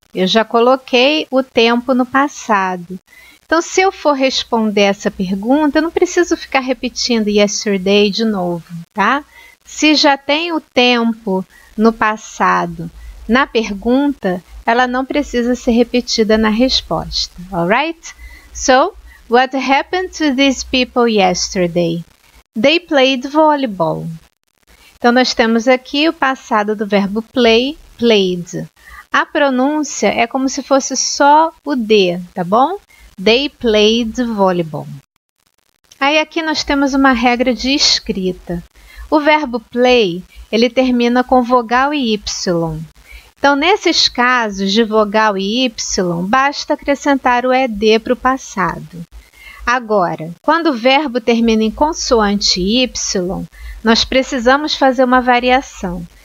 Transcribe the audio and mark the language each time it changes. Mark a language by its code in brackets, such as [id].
[pt] Eu já coloquei o tempo no passado. Então, se eu for responder essa pergunta, eu não preciso ficar repetindo yesterday de novo, tá? Se já tem o tempo no passado na pergunta, ela não precisa ser repetida na resposta, alright? [en] So, what happened to these people yesterday? They played volleyball. [pt] Então, nós temos aqui o passado do verbo play, played. A pronúncia é como se fosse só o D, tá bom? [en] They played volleyball. [pt] Aí aqui nós temos uma regra de escrita. O verbo play, ele termina com vogal e Y. Então, nesses casos de vogal e Y, basta acrescentar o ED para o passado. Agora, quando o verbo termina em consoante Y, nós precisamos fazer uma variação.